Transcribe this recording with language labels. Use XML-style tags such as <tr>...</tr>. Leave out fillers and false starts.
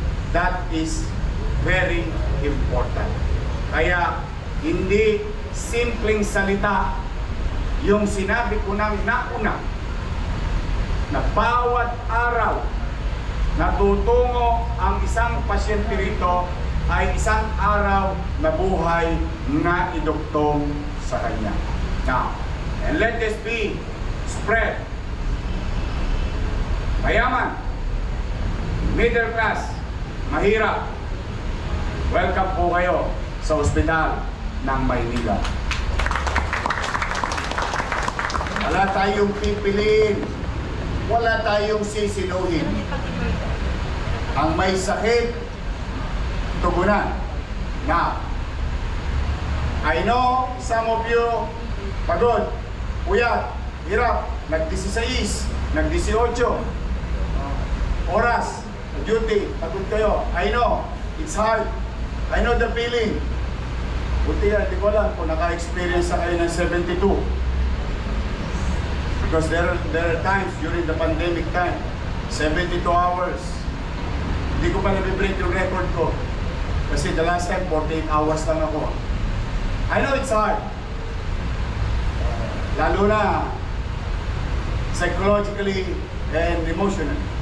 <en>That is very important.</en> <tl>Kaya hindi simpleng salita yung sinabi ko nang nauna na bawat araw natutungo ang isang pasyente rito ay isang araw na buhay na iduktong sa kanya.</tl> <en>Now, and let this be spread.</en> <tl>Mayaman, middle class, mahirap, welcome po kayo sa ospital ng Maynila. Wala tayong pipiliin, wala tayong sisinuhin. Ang may sakit, tugunan.</tl> <en>Now, I know some of you</en> <tl>pagod, puyat, hirap, nag-16, nag-18 oras, duty, pagod kayo.</tl> <en>I know, it's hard. I know the feeling.</en> <tl>Buti yan, di ko alam kung naka-experience na kayo ng 72.</tl> <en>Because there are times during the pandemic time, 72 hours.</en> <tl>Hindi ko pa nabibreak yung record ko. Kasi</tl> <en>the last time, 48 hours</en> <tl>lang ako.</tl> <en>I know it's hard.</en> <tl>Lalo na</tl> <en>psychologically and emotionally.</en>